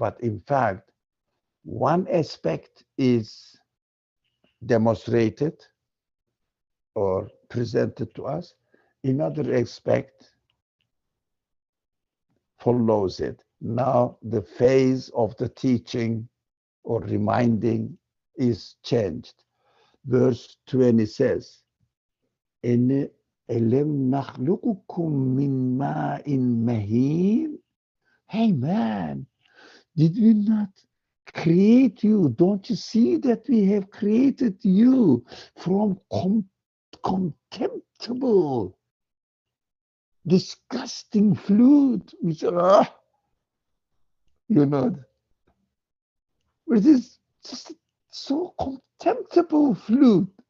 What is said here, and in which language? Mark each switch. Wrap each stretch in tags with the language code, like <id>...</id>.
<en>But in fact, one aspect is demonstrated or presented to us, another aspect follows it. Now the phase of the teaching or reminding is changed. Verse 20 says,</en> <ar>إن ألم نخلقكم من ماء مهين.</ar> <en>Hey man, did we not create you? Don't you see that we have created you from contemptible, disgusting fluid? Which, you know, which is just so contemptible fluid.</en>